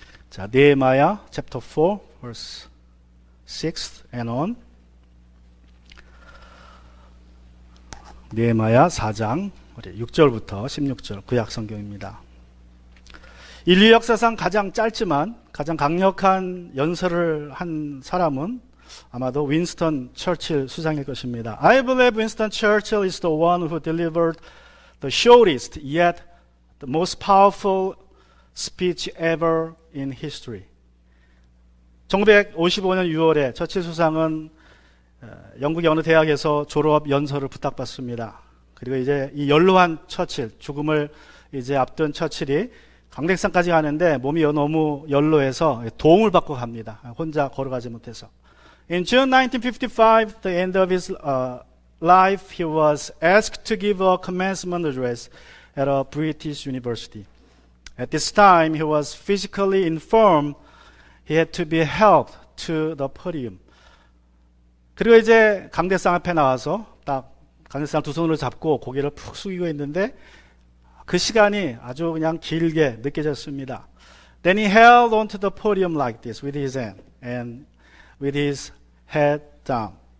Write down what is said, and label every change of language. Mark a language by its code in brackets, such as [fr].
[en] 자, 느헤미야 chapter 4 verse 6 and on. [ko] 느헤미야 4장 6절부터 16절 구약 성경입니다. 인류 역사상 가장 짧지만 가장 강력한 연설을 한 사람은 아마도 윈스턴 처칠 수장일 것입니다. [en] I believe Winston Churchill is the one who delivered the shortest yet the most powerful speech ever in history. [ko] 1955년 6월에 처칠 수상은 영국의 어느 대학에서 졸업 연설을 부탁받습니다. 그리고 이제 이 연로한 처칠, 죽음을 이제 앞둔 처칠이 강백산까지 가는데 몸이 너무 연로해서 도움을 받고 갑니다. 혼자 걸어가지 못해서. [en] In June 1955, the end of his life, he was asked to give a commencement address at a British university. At this time, he was physically infirm. He had to be helped to the podium. [ko] 그리고 이제 강대상 앞에 나와서 딱 강대상 두 손으로 잡고 고개를 푹 숙이고 있는데 그 시간이 아주 그냥 길게 느껴졌습니다. [en] Then he held onto the podium like this with his hand and with his head down.